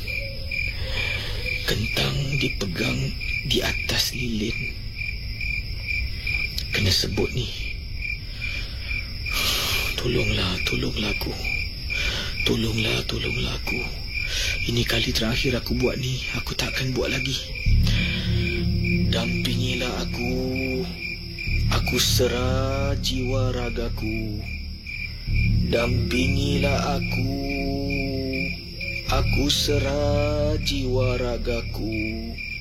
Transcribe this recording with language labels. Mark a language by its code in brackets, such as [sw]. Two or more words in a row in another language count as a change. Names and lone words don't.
[ms] Kentang dipegang di atas lilin. Kena sebut ni. Tolonglah aku. Tolonglah aku. Ini kali terakhir aku buat ni. Aku takkan buat lagi. Dampingilah aku. Aku serah jiwa ragaku. Dampingilah aku. Aku serah jiwa ragaku.